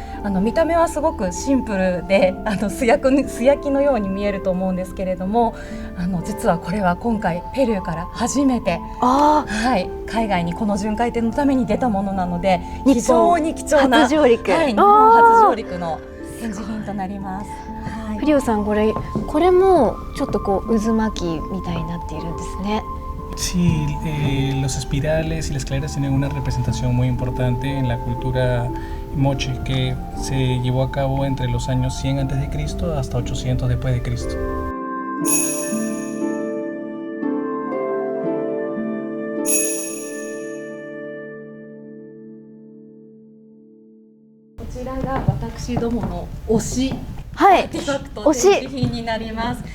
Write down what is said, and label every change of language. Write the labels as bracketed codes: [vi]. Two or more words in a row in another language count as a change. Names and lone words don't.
[ja] 見た目はすごくシンプルで素焼きのように見えると思うんですけれども、実はこれは今回ペルーから初めて海外にこの巡回展のために出たものなので、非常に貴重な初上陸、日本初上陸の展示品となります。フリオさん、これもちょっとこう渦巻きみたいになっているんですね。 [es] Sí, los espirales y las escaleras tienen una representación muy importante en la cultura moche que se llevó a cabo entre los años 100 a.C. hasta 800 después de Cristo. [ja] こちらが私どもの推しアーティファクト展示品になります。